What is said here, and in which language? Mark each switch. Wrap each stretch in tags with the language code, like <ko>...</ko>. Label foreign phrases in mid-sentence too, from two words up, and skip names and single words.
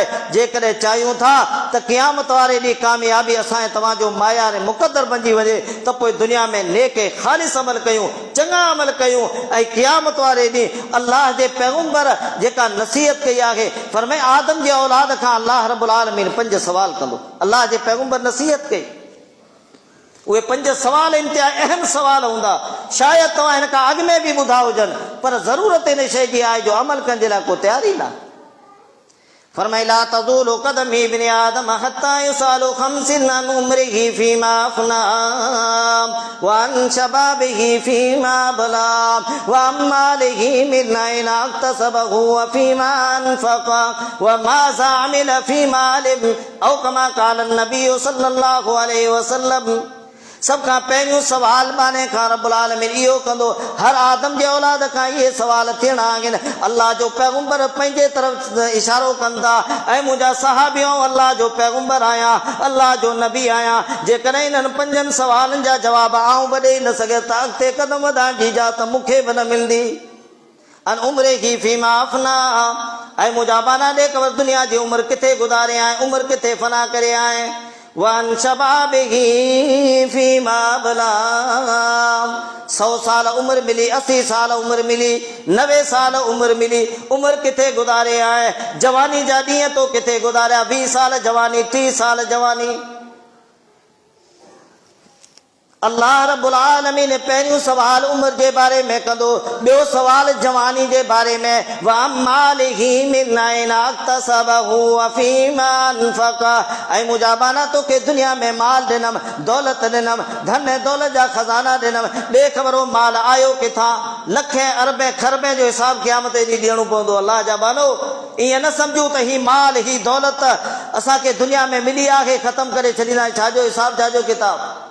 <sd>जेकॾहिं चाहियूं था त क़यामत वारे ॾींहुं कामयाबी असां तव्हांजो मायार मुक़दर बणिजी वञे त पोइ दुनिया में नेक ख़ालिस अमल कयूं, चङा अमल कयूं, ऐं क़यामत वारे ॾींहुं अल्लाह जे पैगंबर जेका नसीहत कई आहे, फरमाए आदम जे औलाद खां अल्लाह</sd> <ar>رب العالمين</ar> <sd>5 सवाल कंदो। अल्लाह जे पैगंबर नसीहत कई, उहे 5 सवाल इंतिहा अहम सवाल हूंदा, शायदि तव्हां हिन खां अॻु में बि ॿुधा हुजनि, पर ज़रूरत इन शइ जी आहे जो अमल करण जे लाइ को तयारी न।</sd> <ar>फरमाए لا تزول قدما ابن آدم حتى يسأل خمس عن عمره فيما أفنى و عن شبابه فيما أبلى و عن ماله من أين اكتسبه و فيما أنفق و ماذا عمل فيما علم أو كما قال نبي صلى الله عليه وسلم.</ar> <sd>सब खां पहिरियों सवाल बाने खां</sd> <ar>رب العالمين</ar> <sd>इहो कंदो, हर आदम जे औलाद खां इहे सवाल थियणा आहिनि। अल्लाह जो पैगंबर पंहिंजे तरफ़ इशारो कंदा, ऐं मुंहिंजा सहाबियो अल्लाह जो पैगंबर आहियां, अल्लाह जो नबी आहियां। जेकॾहिं इन्हनि 5 सवालनि जा जवाब आऊं बि ॾेई न सघे त अॻिते कदम वधाइण जी इजाज़त मूंखे बि न मिलंदी।</sd> <ar>عن عمر</ar> <sd>जी</sd> <ar>فيما أفنى,</ar> <sd>ऐं मुंहिंजा बाना ॾे ख़बर दुनिया जी उमिरि किथे गुज़ारे आए, उमिरि किथे फना करे आए।</sd> <ar>وعن شبابه فيما أبلى,</ar> <sd>100 साल उम्र मिली, 80 साल उम्र मिली, 90 साल उम्र मिली, उम्र किथे गुज़ारे आए। जवानी जा ॾींहं तो किथे गुज़ारिया, 20 साल जवानी, 30 साल जवानी। अल्लाह</sd> <ar>رب العالمين</ar> <sd>पहिरियों सवाल उम्र जे बारे में कंदो, ॿियो सवाल जवानी जे बारे में।</sd> <ar>و ماله من أين اكتسبه و فيما أنفق,</ar> <sd>ऐं मुंहिंजा बाना तोखे दुनिया में माल ॾिनमि, दौलत ॾिनमि, धन ऐं दौलत जा खज़ाना ॾिनमि, ॾे ख़बर माल आयो किथां। लखे अरबे खरबे जो हिसाब क़यामत ॾींहुं ॾियणो पवंदो। अल्लाह जा बानो, ईअं न सम्झूं त ही माल ही दौलत असांखे दुनिया में मिली आहे ख़तमु करे छॾींदा, छाजो हिसाब छाजो किताब।</sd>